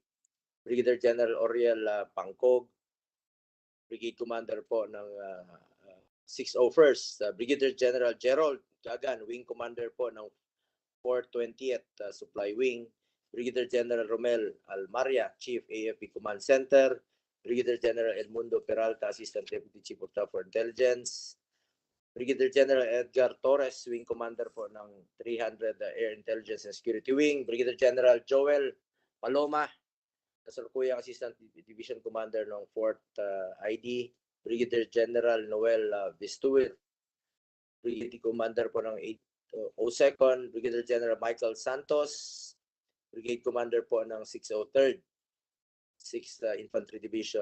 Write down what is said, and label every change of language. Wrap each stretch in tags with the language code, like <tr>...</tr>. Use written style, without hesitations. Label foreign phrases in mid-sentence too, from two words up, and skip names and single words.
<en>Brigadier General Oriel Pangcog, Brigade Commander po ng 601st. Brigadier General Gerald Gagan, Wing Commander po ng 420th Supply Wing. Brigadier General Romel Almaria, Chief AFP Command Center. Brigadier General Edmundo Peralta, Assistant Deputy Chief of Staff for Intelligence. Brigadier General Edgar Torres, Wing Commander po ng 300 Air Intelligence and Security Wing. Brigadier General Joel Paloma, kasalukuyang Assistant Division Commander ng 4th ID. Brigadier General Noel Vistuir, Brigadier Commander po ng 802nd. Brigadier General Michael Santos, Brigade Commander po ng 603rd 6th Infantry Division.</en>